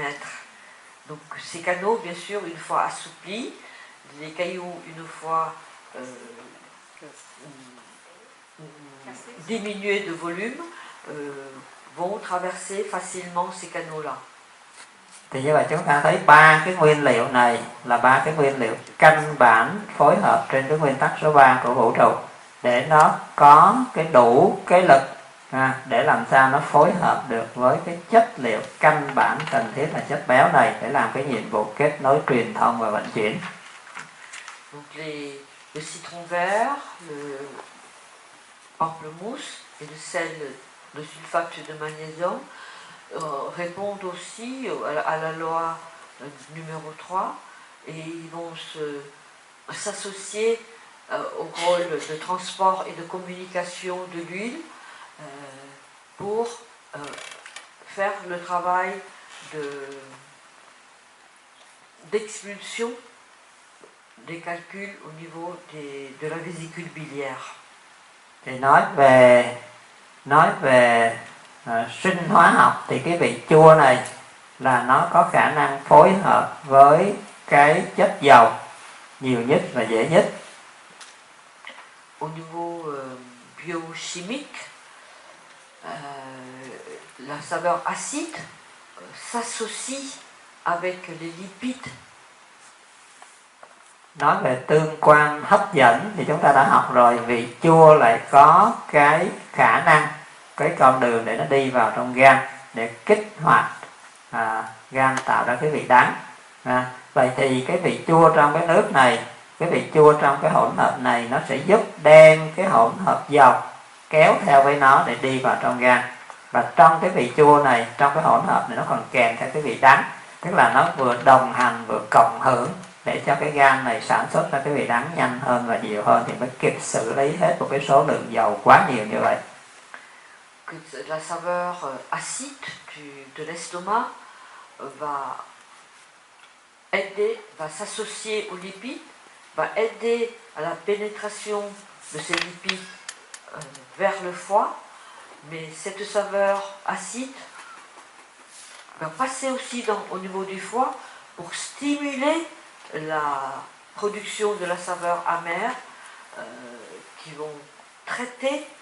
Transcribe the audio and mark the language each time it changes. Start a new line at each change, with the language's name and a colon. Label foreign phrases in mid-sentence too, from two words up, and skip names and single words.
French: Donc ces canaux, bien sûr, une fois assouplis, les cailloux, une fois diminués de volume, vont traverser facilement ces canaux-là.
Vietnamese: Thì như vậy chúng ta thấy ba cái nguyên liệu này là ba cái nguyên liệu căn bản phối hợp trên cái nguyên tắc số 3 của vũ trụ để nó có cái đủ cái lực để làm sao nó phối hợp được với cái chất liệu căn bản cần thiết là chất béo này để làm cái nhiệm vụ kết nối truyền thông và vận chuyển.
French: Donc le citron vert, le pamplemousse et le sel de sulfate de magnésium répondent aussi à la loi numéro 3 et ils vont s'associer au rôle de transport et de communication de l'huile pour faire le travail d'expulsion des calculs au niveau de la vésicule biliaire.
Vietnamese: Thì nói về sinh hóa học thì cái vị chua này là nó có khả năng phối hợp với cái chất dầu nhiều nhất và dễ nhất.
French: Au niveau biochimique, la saveur acide s'associe avec les lipides.
Vietnamese: Nói về tương quan hấp dẫn thì chúng ta đã học rồi, vị chua lại có cái khả năng, cái con đường để nó đi vào trong gan để kích hoạt gan tạo ra cái vị đắng. Vậy thì cái vị chua trong cái nước này, cái vị chua trong cái hỗn hợp này nó sẽ giúp đem cái hỗn hợp dầu kéo theo với nó để đi vào trong gan. Và trong cái vị chua này, trong cái hỗn hợp này nó còn kèm theo cái vị đắng, tức là nó vừa đồng hành vừa cộng hưởng để cho cái gan này sản xuất ra cái vị đắng nhanh hơn và nhiều hơn thì mới kịp xử lý hết một cái số lượng dầu quá nhiều như vậy.
French: La saveur acide de l'estomac va s'associer aux lipides, va aider à la pénétration de ces lipides vers le foie, mais cette saveur acide va passer aussi au niveau du foie pour stimuler la production de la saveur amère qui vont traiter